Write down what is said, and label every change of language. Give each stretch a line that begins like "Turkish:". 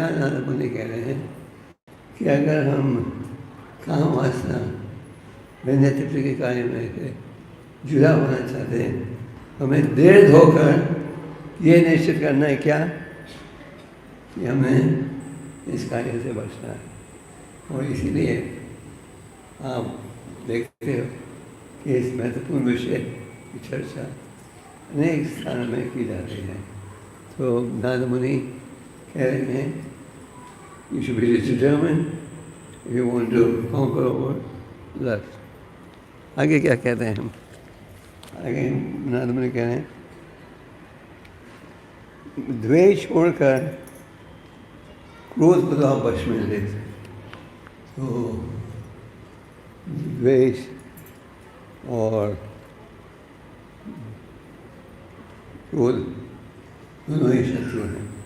Hindi: यहाँ नारद मुनि कह रहे हैं कि अगर हम काम वासना व्यंजन तृप्ति के कार्य में जुड़ा होना चाहते हैं, हमें दृढ़ होकर ये निश्चित करना है क्या कि हमें इस कार्य से बचना है। और इसीलिए आप देखते हो कि इस महत्वपूर्ण विषय की चर्चा अनेक स्थानों में की जा रही है। तो नारद मुनि कह रहे हैं
English: you should be determined if you want to conquer over lust.
Hindi: आगे क्या कहते हैं हम? आगे नारद मुनि कह रहे हैं द्वेष छोड़कर क्रोध को तो आप वश में लेते। तो द्वेष और क्रोध दोनों ही शत्रु हैं।